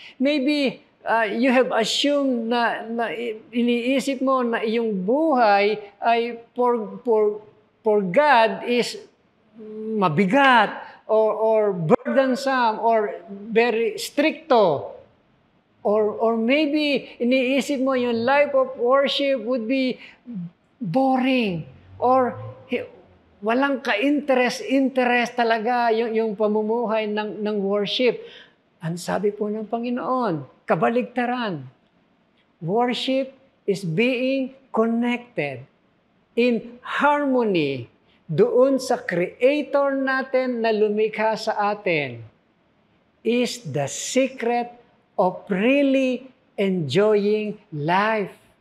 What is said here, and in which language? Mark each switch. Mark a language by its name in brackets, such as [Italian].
[English] Maybe you have assumed [Filipino] na iniisip mo na iyong buhay ay [English] for God is [Filipino] mabigat [English] or burdensome or very stricto. Or maybe [Filipino] iniisip mo yung [English] life of worship would be boring or [Filipino] walang ka-interest talaga yung pamumuhay ng [English] worship. [Filipino] Ang sabi po ng Panginoon, kabaligtaran. [English] Worship is being connected in harmony [Filipino] doon sa [English] Creator [Filipino] natin na lumikha sa atin [English] is the secret of really enjoying life.